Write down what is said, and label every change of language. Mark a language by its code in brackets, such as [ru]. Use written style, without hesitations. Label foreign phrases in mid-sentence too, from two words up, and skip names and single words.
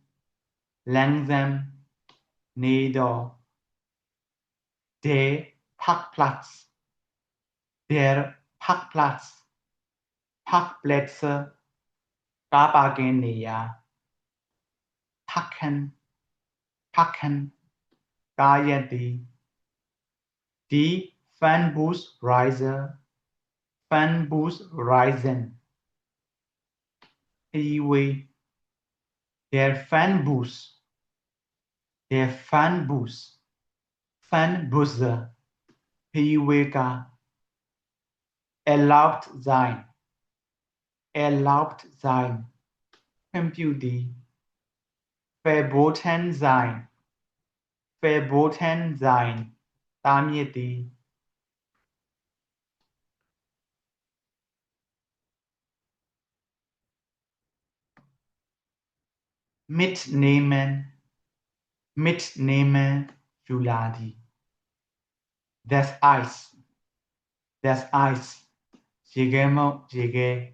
[de] နေတော် Der Parkplatz Parkplätze [my] ကားပါကင်နေရာ [de] Parken [my] ကားရပ်သည် [de] Die Fernbusreisen [my] ခရီးဝေး [de] Der Fernbusse [my] ခရီးဝေးကား [de] erlaubt sein [my] ခွင့်ပြုသည် [de] verboten sein [my] တားမြစ်သည် [de] mitnehmen [my] ယူလာသည် [de] Das Eis [my] ရေခဲမုန့်ရေခဲ